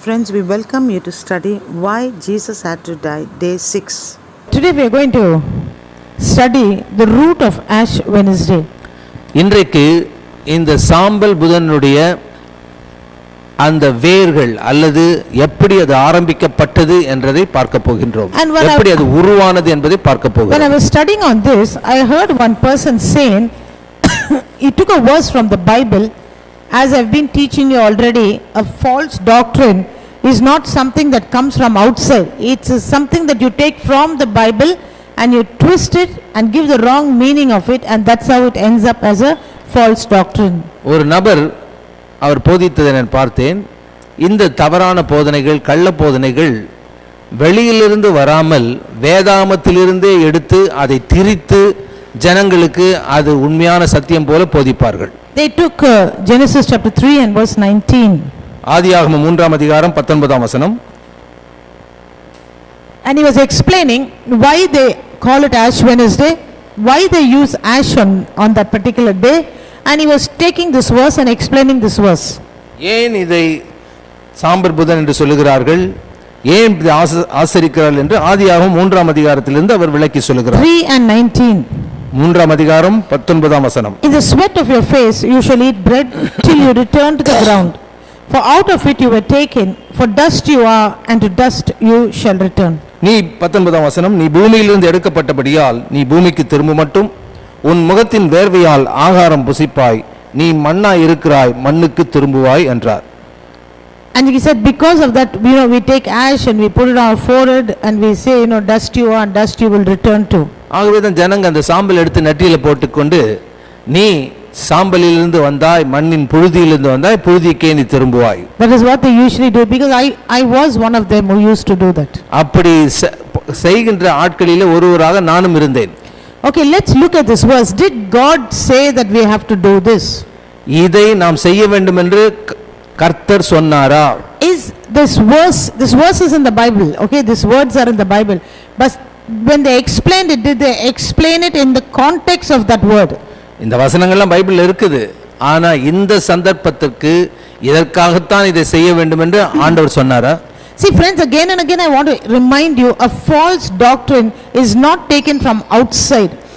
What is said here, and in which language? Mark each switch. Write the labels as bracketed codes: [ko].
[en] Friends, we welcome you to study why Jesus had to die, day 6. Today we are going to study the root of Ash Wednesday. [ta] இன்றைக்கு இந்த சாம்பல் புதனுடைய அந்த வேர்கள் அல்லது எப்படி அது ஆரம்பிக்கப்பட்டது என்றதை பார்க்க போகின்றோம். எப்படி அது உருவானது என்பதை பார்க்க போகிறோம். [en] When I was studying on this, I heard one person saying he took a verse from the Bible. As I've been teaching you already, a false doctrine is not something that comes from outside. It's something that you take from the Bible and you twist it and give the wrong meaning of it, and that's how it ends up as a false doctrine. [ta] ஒரு நபர் அவர் போதித்ததை நான் பார்த்தேன். இந்த தவறான போதனைகள், கள்ள போதனைகள் வெளியிலிருந்து வராமல் வேதாகமத்திலிருந்தே எடுத்து அதை திரித்து ஜனங்களுக்கு அது உண்மையான சத்தியம் போல போதிப்பார்கள். [en] They took Genesis chapter 3 and verse 19. [ta] ஆதியாகமம் 3ஆம் அதிகாரம் 19ஆம் வசனம். [en] And he was explaining why they call it Ash Wednesday, why they use ash on that particular day, and he was taking this verse and explaining this verse. [ta] ஏன் இதை சாம்பல் புதன் என்று சொல்லுகிறார்கள், ஏன் இதை ஆசரிக்கிறார்கள் என்று ஆதியாகமம் 3ஆம் அதிகாரத்திலிருந்து அவர் விளக்கி சொல்லுகிறார். [en] 3 and 19. [ta] 3ஆம் அதிகாரம் 19ஆம் வசனம். [en] In the sweat of your face you shall eat bread till you return to the ground, for out of it you were taken, for dust you are and to dust you shall return. [ta] நீ 19ஆம் வசனம், நீ பூமியிலிருந்து எடுக்கப்பட்டபடியால் நீ பூமிக்கு திரும்ப மட்டும் உன் முகத்தின் வேர்வையால் ஆகாரம் புசிப்பாய், நீ மண்ணாய் இருக்கிறாய், மண்ணுக்கு திரும்புவாய் என்றார். [en] And he said, because of that, we take ash and we put it on our forehead and we say, dust you are and dust you will return to. [ta] ஆகவே தான் ஜனங்க அந்த சாம்பல் எடுத்து நெற்றியில போட்டுக்கொண்டு, நீ சாம்பலிலிருந்து வந்தாய், மண்ணின் புழுதியிலிருந்து வந்தாய், புழுதிக்கே நீ திரும்புவாய். [en] That is what they usually do, because I was one of them who used to do that. [ta] அப்படி செய்கின்ற ஆட்களிலே ஒருவராக நானும் இருந்தேன். [en] Okay, let's look at this verse. Did God say that we have to do this? [ta] இதை நாம் செய்ய வேண்டும் என்று கர்த்தர் சொன்னாரா? [en] Is this verse is in the Bible. Okay, these words are in the Bible, but when they explained it, did they explain it in the context of that word? [ta] இந்த வசனங்கள்லாம் பைபிள்ல இருக்குது, ஆனா இந்த சந்தர்ப்பத்துக்கு இதற்காகத்தான் இதை செய்ய வேண்டும் என்று ஆண்டவர் சொன்னாரா? [en] See friends, again and again I want to remind you, a false doctrine is not taken from outside.